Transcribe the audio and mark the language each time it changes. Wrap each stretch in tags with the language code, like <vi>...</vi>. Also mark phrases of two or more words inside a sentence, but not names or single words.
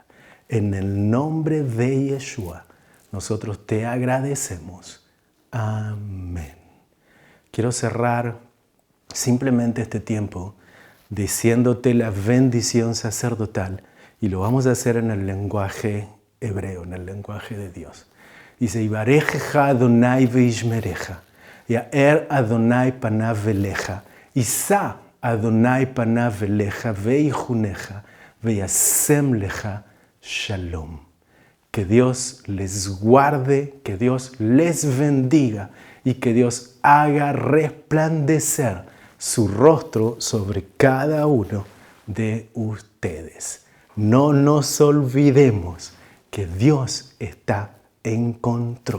<es>En el nombre de Yeshua, nosotros te agradecemos. Amén. Quiero cerrar simplemente este tiempo diciéndote la bendición sacerdotal y lo vamos a hacer en el lenguaje hebreo, en el lenguaje de Dios. Dice,</es> <he>יברכך אדוני וישמרך. יאר אדוני פניו אליך, ישא אדוני פניו אליך, ויחנך, וישם לך שלום.</he> <es>Que Dios les guarde, que Dios les bendiga y que Dios haga resplandecer su rostro sobre cada uno de ustedes. No nos olvidemos que Dios está en control.</es>